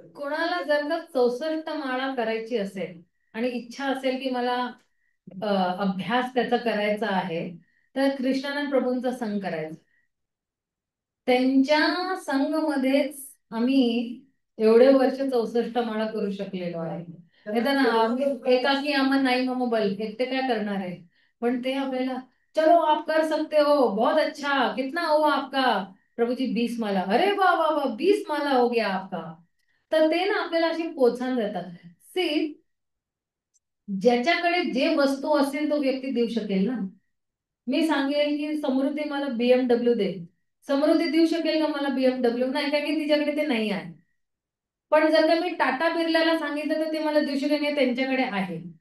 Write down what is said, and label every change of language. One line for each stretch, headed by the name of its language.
Marathi: कोणाला जर का 64 माळा करायची असेल आणि इच्छा असेल की मला अभ्यास त्याचा करायचा आहे, तर कृष्णानंद प्रभूंचा संग करायचा. त्यांच्या संघ मध्येच आम्ही एवढे वर्ष 64 माळा करू शकलेलो आहे. नाही तर ना आम्ही एकाकी आम्हाला नाही मोबाईल एकटे काय करणार आहे. पण ते आपल्याला
Hindi: चलो आप कर सकते हो, बहुत अच्छा, कितना हुआ आपका, प्रभु जी 20 माला, अरे वाह वाह वाह 20 माला हो गया आपका.
Marathi: तर ते ना आपल्याला अशी प्रोत्साहन देतात. सी, ज्याच्याकडे जे वस्तू असेल तो व्यक्ती देऊ शकेल ना. मी सांगेल की समृद्धी मला BMW दे, समृद्धी देऊ शकेल का मला BMW? नाही, कारण की तिच्याकडे ते नाही आहे. पण जर का मी टाटा बिर्लाला सांगितलं तर ते मला देऊ शकेल, नाही त्यांच्याकडे आहे.